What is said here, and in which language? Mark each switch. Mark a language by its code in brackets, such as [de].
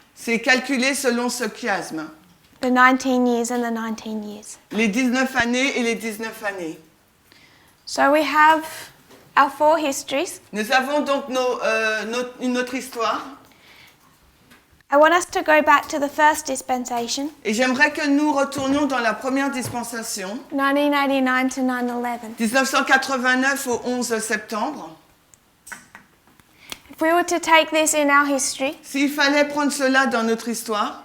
[fr] C'est calculé selon ce chiasme. [en] the 19 years and the 19 years. [fr] Les 19 années et les 19 années. [en] So we have our 4 histories. [fr] Nous avons donc notre histoire. [en] I want us to go back to the first dispensation, [fr] Et j'aimerais que nous retournions dans la première dispensation, [en] 1989 to 9/11. [fr] 1989 au 11 septembre. [en] If we were to take this in our history, [fr] S'il fallait prendre cela dans notre histoire,